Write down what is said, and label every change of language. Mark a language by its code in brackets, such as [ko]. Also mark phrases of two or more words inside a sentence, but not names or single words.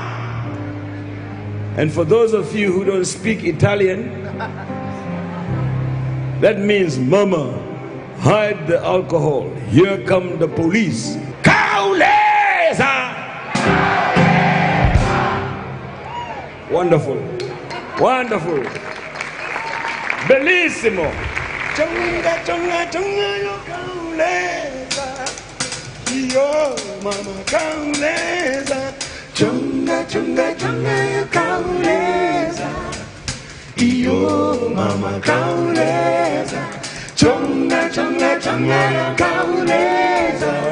[en] And for those of you who don't speak Italian, that means, "Mama, hide the alcohol. Here come the police." Kauleza! Wonderful. Wonderful. Bellissimo. Chunga, chunga, chunga, yo kauleza. Yo, mama, kauleza. Chunga, chunga, chunga, yo kauleza. Yo, mama, kauleza. Chunga, chunga, chunga, yo kauleza.